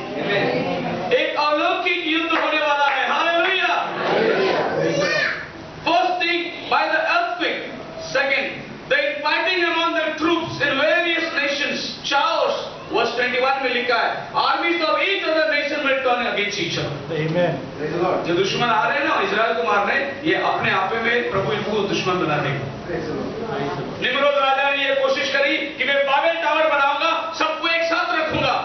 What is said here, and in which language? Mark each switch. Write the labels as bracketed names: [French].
[Hindi] एक अलौकिक युद्ध होने वाला है। Hallelujah. [English] First thing by the earthquake, second the fighting among the troops in various nations. Chaos, verse 21 [Hindi] में लिखा है, [English] armies of each other nation will turn against each other. Amen. [Hindi] जो दुश्मन आ रहे हैं ना इजराइल को मारने, ये अपने आप में प्रभु इनको दुश्मन बना देगा। निम्रोद राजा ने ये कोशिश करी कि मैं बाबेल टावर बनाऊंगा, सबको एक साथ रखूंगा।